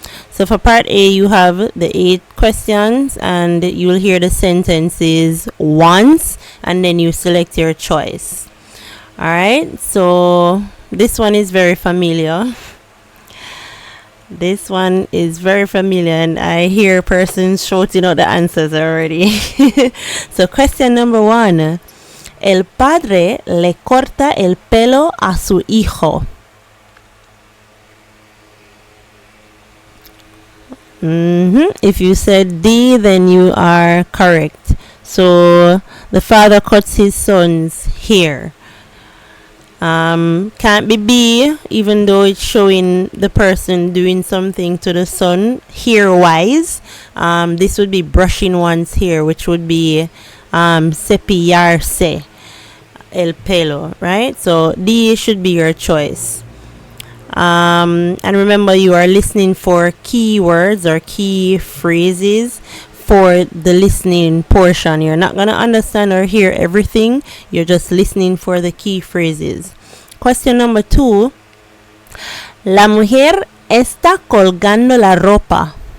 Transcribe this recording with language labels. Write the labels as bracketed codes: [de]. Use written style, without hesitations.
[en] So for part A, you have the 8 questions, and you will hear the sentences once, and then you select your choice. All right, so this one is very familiar. This one is very familiar, and I hear persons shouting out the answers already. So question number 1. [es] El padre le corta el pelo a su hijo. [en] If you said D, then you are correct. So the father cuts his son's hair. Can't be B, even though it's showing the person doing something to the son hair wise. This would be brushing one's hair, which would be [es] cepillarse el pelo, [en] right? So D should be your choice. And remember, you are listening for keywords or key phrases for the listening portion. You're not going to understand or hear everything. You're just listening for the key phrases. Question number 2. [es] La mujer está colgando la ropa.